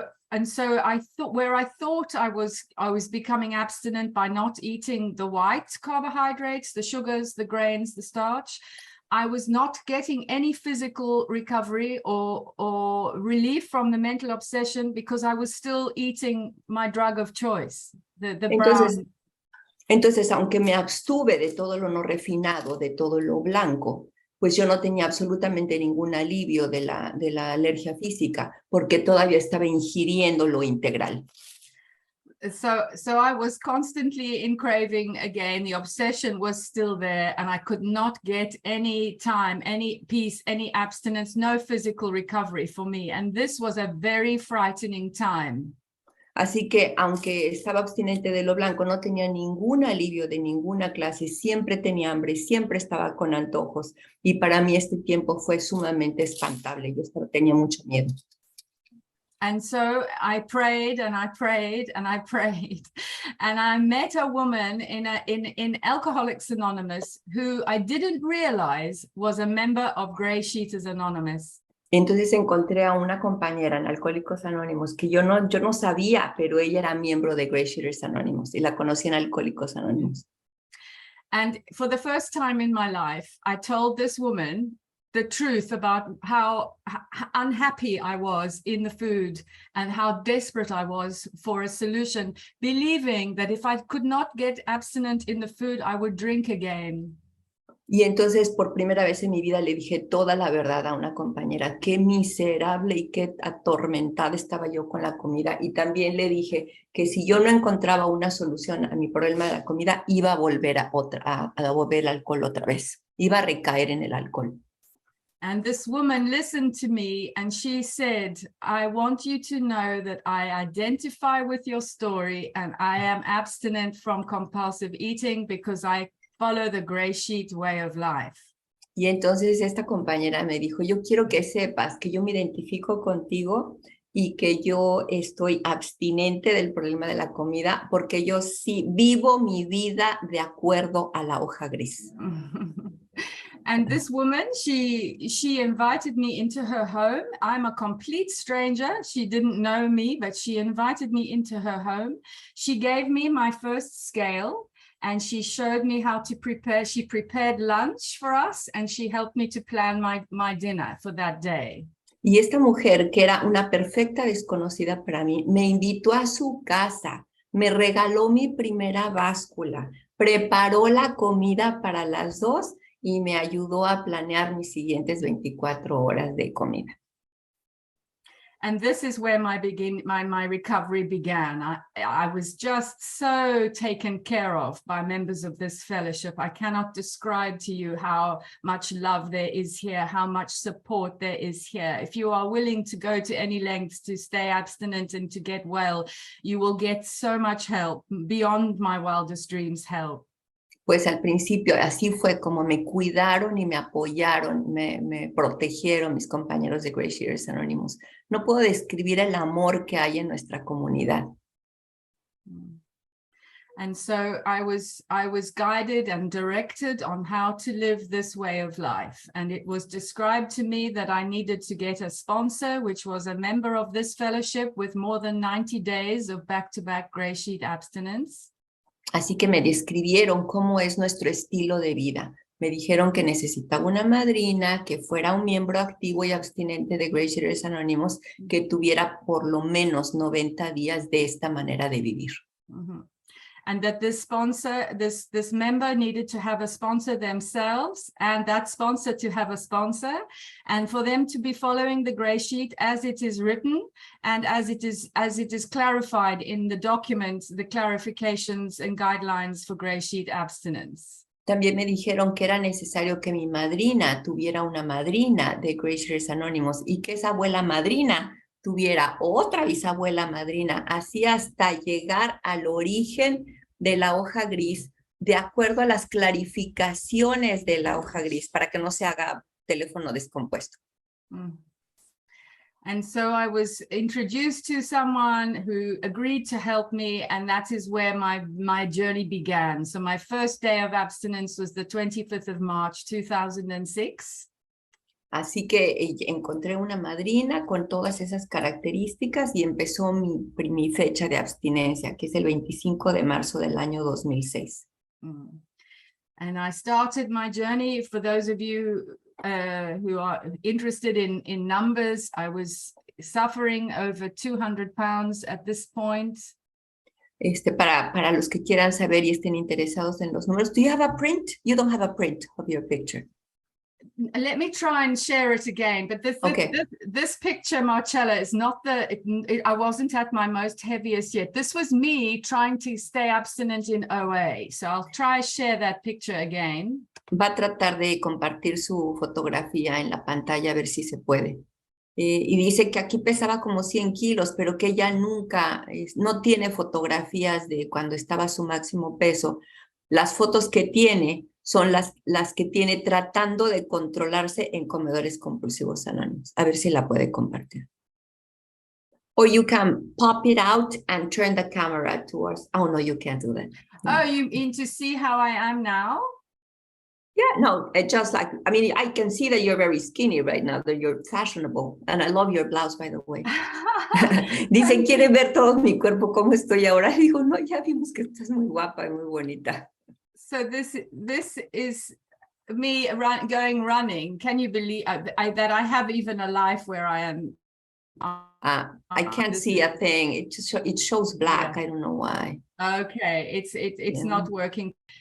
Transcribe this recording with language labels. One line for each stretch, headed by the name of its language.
English: And so I thought, where I thought I was becoming abstinent by not eating the white carbohydrates, the sugars, the grains, the starch, I was not getting any physical recovery or relief from the mental obsession because I was still eating my drug of choice, the brown.
Spanish: Entonces, aunque me abstuve de todo lo no refinado, de todo lo blanco, pues yo no tenía absolutamente ningún alivio de la alergia física, porque todavía estaba ingiriendo lo integral.
English: So I was constantly in craving again. The obsession was still there, and I could not get any time, any peace, any abstinence, no physical recovery for me. And this was a very frightening time.
Spanish: Así que, aunque estaba abstinente de lo blanco, no tenía ningún alivio de ninguna clase, siempre tenía hambre, siempre estaba con antojos. Y para mí este tiempo fue sumamente espantable. Yo tenía mucho miedo.
English: And so I prayed and I prayed and I prayed. And I met a woman in Alcoholics Anonymous who I didn't realize was a member of GreySheeters Anonymous.
Spanish: Entonces encontré a una compañera en Alcohólicos Anónimos que yo no sabía, pero ella era miembro de GreySheeters Anónimos y la conocí en Alcohólicos Anónimos.
English: And for the first time in my life, I told this woman the truth about how unhappy I was in the food and how desperate I was for a solution, believing that if I could not get abstinent in the food, I would drink again.
Spanish: Y entonces por primera vez en mi vida le dije toda la verdad a una compañera, qué miserable y qué atormentada estaba yo con la comida. Y también le dije que si yo no encontraba una solución a mi problema de la comida, iba a volver a beber alcohol otra vez, iba a recaer en el alcohol.
English: And this woman listened to me and she said, I want you to know that I identify with your story and I am abstinent from compulsive eating because I follow the GreySheet way of life.
Spanish: Y entonces esta compañera me dijo, yo quiero que sepas que yo me identifico contigo y que yo estoy abstinente del problema de la comida porque yo sí vivo mi vida de acuerdo a la hoja gris.
English: And this woman, she invited me into her home. I'm a complete stranger. She didn't know me, but she invited me into her home. She gave me my first scale and she showed me how to prepare. She prepared lunch for us and she helped me to plan my dinner for that day.
Spanish: Y esta mujer, que era una perfecta desconocida para mí, me invitó a su casa, me regaló mi primera báscula, preparó la comida para las dos y me ayudó a planear mis siguientes 24 horas de comida.
English: And this is where my recovery began. I was just so taken care of by members of this fellowship. I cannot describe to you how much love there is here, how much support there is here. If you are willing to go to any lengths to stay abstinent and to get well, you will get so much help, beyond my wildest dreams help.
Spanish: Pues al principio así fue como me cuidaron y me apoyaron, me protegieron mis compañeros de GreySheeters Anónimos. No puedo describir el amor que hay en nuestra comunidad.
English: And so I was guided and directed on how to live this way of life. And it was described to me that I needed to get a sponsor, which was a member of this fellowship with more than 90 days of back-to-back GreySheet abstinence.
Spanish: Así que me describieron cómo es nuestro estilo de vida. Me dijeron que necesitaba una madrina, que fuera un miembro activo y abstinente de GreySheeters Anónimos, que tuviera por lo menos 90 días de esta manera de vivir.
English: And that this sponsor, this member needed to have a sponsor themselves, and that sponsor to have a sponsor, and for them to be following the GreySheet as it is written and as it is clarified in the documents, the clarifications and guidelines for GreySheet abstinence.
Spanish: También me dijeron que era necesario que mi madrina tuviera una madrina de GreySheeters Anónimos y que esa abuela madrina tuviera otra bisabuela madrina, así hasta llegar al origen de la hoja gris, de acuerdo a las clarificaciones de la hoja gris, para que no se haga teléfono descompuesto.
English: And so I was introduced to someone who agreed to help me, and that is where my journey began. So my first day of abstinence was the 25th of March, 2006.
Spanish: Así que encontré una madrina con todas esas características y empezó mi fecha de abstinencia, que es el 25 de marzo del año 2006.
English: And I started my journey. For those of you who are interested in numbers, I was suffering over 200 pounds at this point.
Spanish: Para los que quieran saber y estén interesados en los números,
English: do you have a print? You don't have a print of your picture. Let me try and share it again, but this picture, Marcella, is not I wasn't at my most heaviest yet. This was me trying to stay abstinent in OA. So I'll try share that picture again.
Spanish: Va a tratar de compartir su fotografía en la pantalla a ver si se puede. Y dice que aquí pesaba como 100 kilos, pero que ella nunca, no tiene fotografías de cuando estaba a su máximo peso. Las fotos que tiene son las que tiene tratando de controlarse en comedores compulsivos anónimos. A ver si la puede compartir.
English: Or you can pop it out and turn the camera towards. Oh, no, you can't do that. Oh, you mean to see how I am now? Yeah, no, just like, I mean, I can see that you're very skinny right now, that you're fashionable. And I love your blouse, by the way.
Spanish: Dice, ¿quiere ver todo mi cuerpo cómo estoy ahora? Digo, no, ya vimos que estás muy guapa y muy bonita.
English: So this is me going running. Can you believe that I have even a life where I am? I can't see a thing. It shows black. Yeah. I don't know why. Okay, it's not working.